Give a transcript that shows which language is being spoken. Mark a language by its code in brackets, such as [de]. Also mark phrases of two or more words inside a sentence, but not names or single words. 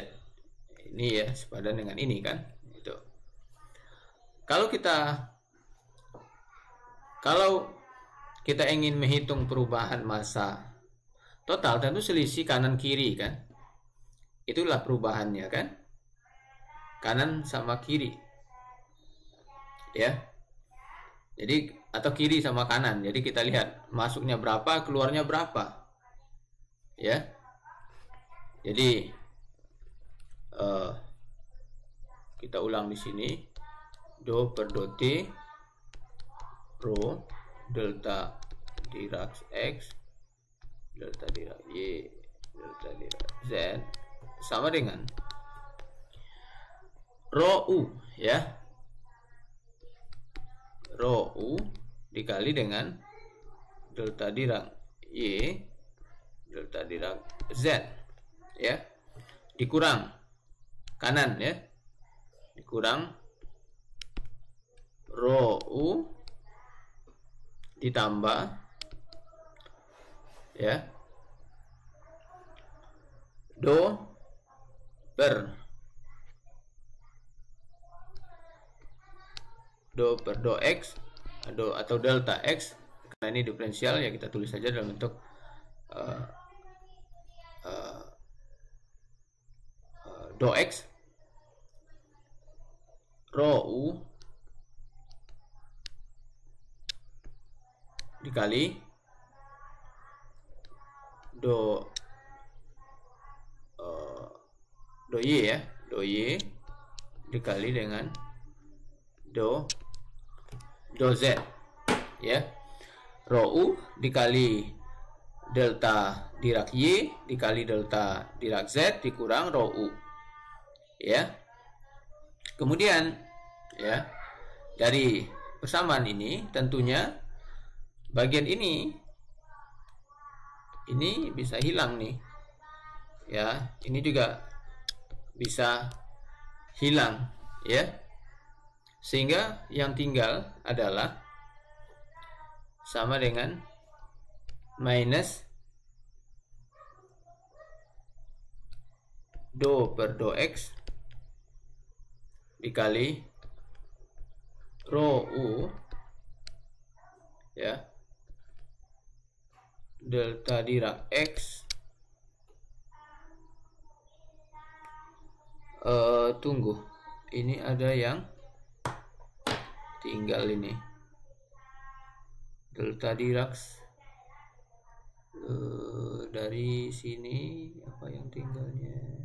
[id] Ini ya sepadan dengan ini kan, itu. Kalau kita ingin menghitung perubahan massa total, tentu selisih kanan kiri kan, itulah perubahannya kan, kanan sama kiri, ya. Jadi atau kiri sama kanan. Jadi kita lihat masuknya berapa, keluarnya berapa, ya. Jadi kita ulang di sini, do per do T rho delta Dirac X delta Dirac Y delta Dirac Z sama dengan rho U, ya, rho U dikali dengan delta Dirac Y delta Dirac Z, ya, dikurang kanan, ya, dikurang rho U ditambah, ya, do per do X atau delta X, karena ini diferensial ya, kita tulis saja dalam bentuk do X rho U dikali do Y, ya, do Y dikali dengan do Z, ya, rho U dikali delta Dirac Y dikali delta Dirac Z dikurang rho U, ya. Kemudian, ya, dari persamaan ini tentunya bagian ini bisa hilang nih, ya, ini juga bisa hilang, ya, sehingga yang tinggal adalah sama dengan minus do per do X dikali rho U, ya, delta Dirac X tunggu, ini ada yang tinggal, ini delta Dirac dari sini, apa yang tinggalnya?